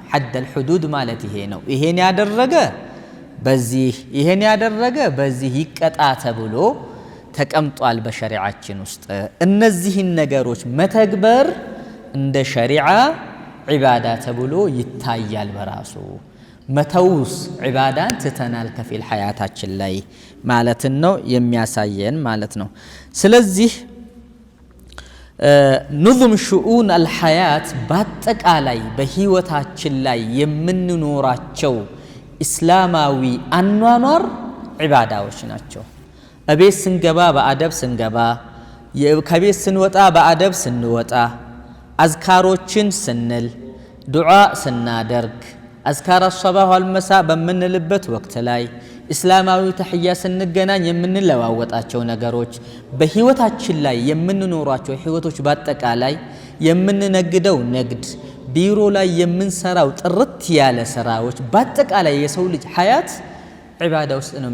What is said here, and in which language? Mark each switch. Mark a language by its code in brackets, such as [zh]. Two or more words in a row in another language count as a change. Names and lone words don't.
[ar] حد الحدود [am] ማለት ይሄ ነው ይሄን ያደረገ በዚህ ይሄን ያደረገ በዚህ ይቀጣ ተብሎ ተቀምጧል በሸሪዓችን ውስጥ እነዚህን ነገሮች መተግበር እንደ ሸሪዓ ዒባዳ ተብሎ ይታያል በራሱ መተውስ ዒባዳን ትተናል ከፊል ሐያታችን ላይ ማለት ነው የሚያሳየን ማለት ነው ስለዚህ [ar] نظم شؤون الحياة [am] በአጠቃላይ በህይወታችን ላይ የምንኖራቸው እስላማዊ አኗኗር ዒባዳዎች ናቸው እቤት ስንገባ በአደብ ስንገባ ከቤት ስንወጣ በአደብ ስንወጣ አዝካሮችን ስንል ዱዓ ስናደርግ [ar] أذكار الصباح والمساء [am] በምንልበት ወቅት ላይ እስላማዊ ተህያ ስንገናኝ የምንለዋወጣቸው ነገሮች በህይወታችን ላይ የምንኖራቸው ህይወቶች በአጠቃላይ የምንነግደው ንግድ ቢሮ ላይ የምንሰራው ጥርት ያለ ስራዎች በአጠቃላይ የሰው ልጅ ሐያት ዒባዳ ውስጥ ነው